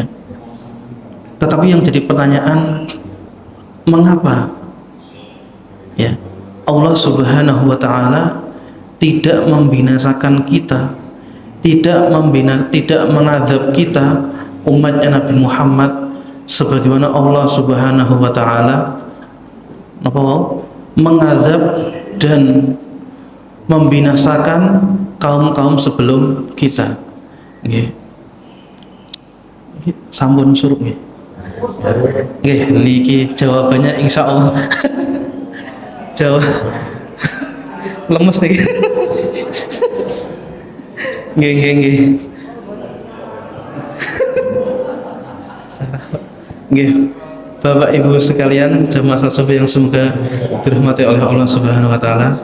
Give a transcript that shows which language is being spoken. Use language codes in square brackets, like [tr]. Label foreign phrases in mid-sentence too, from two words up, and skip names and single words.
[id] Tetapi yang jadi pertanyaan, mengapa ya [ar] Allah Subhanahu wa taala [id] tidak membinasakan kita, tidak mengadab kita umatnya Nabi Muhammad sebagaimana [ar] Allah Subhanahu wa taala [id] mengadab dan membinasakan kaum-kaum sebelum kita. [jv] Nggih. Sampun surup nggih. Nggih, niki jawabannya insyaallah. Jawab lemes nih. Nggih. Nggih. [id] Bapak Ibu sekalian, jemaah salat yang semoga dirahmati oleh [ar] Allah Subhanahu wa taala.